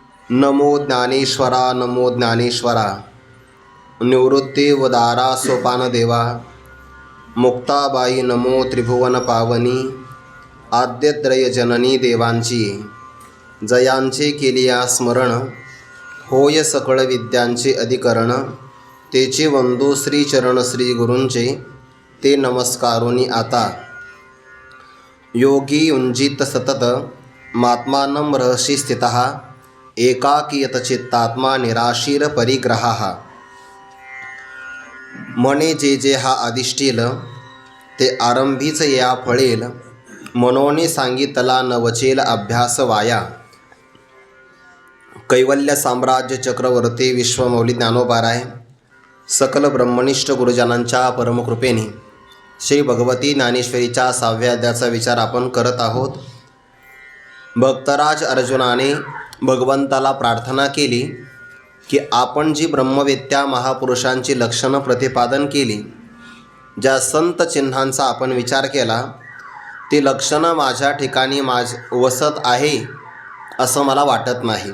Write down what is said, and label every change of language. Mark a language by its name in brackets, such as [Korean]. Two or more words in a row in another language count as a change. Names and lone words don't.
[Marathi] नमो ज्ञानेश्वरा नमो ज्ञानेश्वरा निवृत्तिवदारा सोपानदेवा मुक्ताबाई नमो त्रिभुवन पावनी आद्यत्रय जननी देवांची जयांचे केलिया स्मरण होय सकळ विद्यांचे अधिकरण तेचे वंदू श्रीचरण श्री गुरूंचे ते नमस्कारोनी आता [Sanskrit] योगी युंजित सतत मात्मानं रहसि स्थितः एकाकीयत चित्तात्मा निराशीर परिग्रहाः [Marathi] मने जे जे हा अधिष्ठील ते आरंभीच या फळेल मनोने सांगितला न वचेल अभ्यास वाया कैवल्य साम्राज्य चक्रवर्ती विश्वमौली ज्ञानोबाराय सकल ब्रह्मनिष्ठ गुरुजनांच्या परमकृपेने श्री भगवती ज्ञानेश्वरीच्या 6व्या अध्यायाचा विचार आपण करत आहोत. भक्तराज अर्जुनाने भगवंताला प्रार्थना केली की आपण जी ब्रह्मवेत्या महापुरुषांची लक्षणं प्रतिपादन केली, ज्या संत चिन्हांचा आपण विचार केला, ती लक्षणं माझ्या ठिकाणी वसत आहे असं मला वाटत नाही.